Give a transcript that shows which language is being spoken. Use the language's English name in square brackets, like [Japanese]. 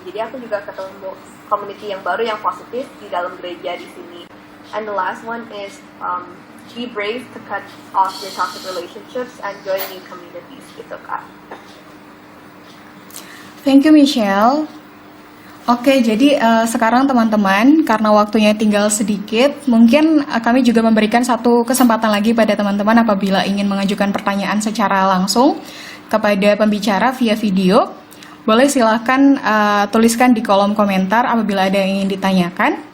[Indonesian] Jadi aku juga ketemu community yang baru yang positif di dalam gereja di sini. [English] And the last one is be brave to cut off your toxic relationships and join new communities gitu, Kak. Thank you, Michelle. [Indonesian] Oke, jadi sekarang teman-teman, karena waktunya tinggal sedikit, mungkin kami juga memberikan satu kesempatan lagi pada teman-teman apabila ingin mengajukan pertanyaan secara langsung kepada pembicara via video. Boleh silakan tuliskan di kolom komentar apabila ada yang ingin ditanyakan.